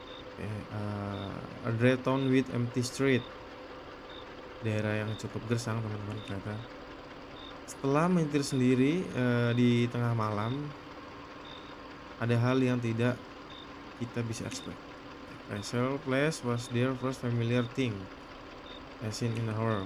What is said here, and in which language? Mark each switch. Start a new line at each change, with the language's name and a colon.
English: Oke, a dry town with empty street.
Indonesian: Daerah yang cukup gersang, teman-teman, ternyata. Setelah menyetir sendiri di tengah malam, ada hal yang tidak kita bisa expect.
English: Rachel Place was their first familiar thing as seen in a horror.